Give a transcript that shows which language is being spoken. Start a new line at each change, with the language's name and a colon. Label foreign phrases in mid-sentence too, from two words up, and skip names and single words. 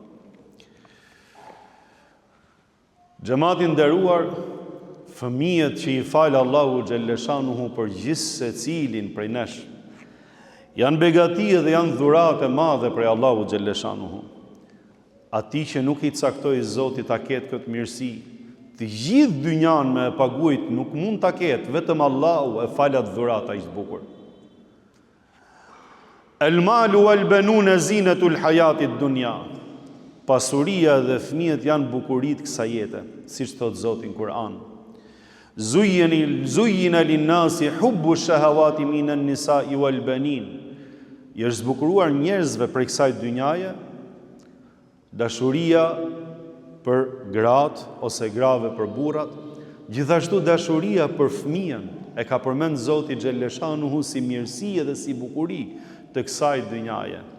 Albanian: Xhamatin nderuar, fëmijët që i falë Allahu xhelleshanuhu për gjithë secilin prej nesh, janë begati dhe janë dhuratë e madhe prej Allahu xhelleshanuhu. Ati që nuk i caktoi Zoti ta ketë këtë mirësi, të gjithë dynjan me e paguajt nuk mund ta ketë, vetëm Allahu e falat dhurata aq të bukur.
Arabic: المال والبنون زينة الحياة الدنيا.
Albanian: Pasuria dhe fëmijët janë bukuritë kësaj jete, siç thot Zoti në Kur'an.
Arabic: زين للناس حب الشهوات من النساء والبنين.
Albanian: I është zbukuruar njerëzve për kësaj dynjaje dashuria për gratë ose grave për burrat, gjithashtu dashuria për fëmijën e ka përmend Zoti xhelleshanuhu si mirësi dhe si bukuri të kësaj dynjaje.